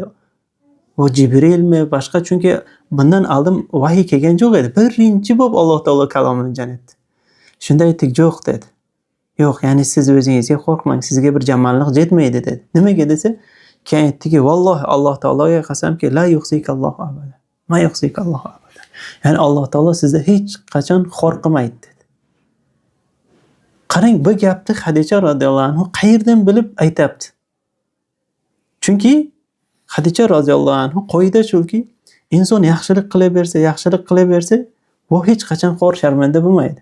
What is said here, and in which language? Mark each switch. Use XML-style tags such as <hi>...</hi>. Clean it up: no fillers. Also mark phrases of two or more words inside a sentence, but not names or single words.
<uz>O Jibrilmi, boshqa, chunki bundan oldin vahiy kelgan yo'q edi. Birinchi bo'lib Alloh taolo kalomini janatdi. Shunda aytdik, yo'q dedi. Yo'q, ya'ni siz o'zingizga qo'rqmang, sizga bir yomonlik yetmaydi dedi. Nimaga desa, keyin aytdiki, vallohi Alloh taologa qasamki,</uz> <ar>لا يخزيك الله أبدا. ما يخزيك الله أبدا.</ar> <uz>Ya'ni Alloh taolo sizga hech qachon qo'rqmaydi dedi. Qarang, bu gapni Xadija</uz> <ar>رضي الله عنها</ar> <uz>qayerdan bilib aytibdi? Chunki Xadija</uz> <ar>رضي الله عنها</ar> <uz>qo'yida shuki, inson yaxshilik qilaversa, bu hech qachon xor sharmanda bo'lmaydi.</uz>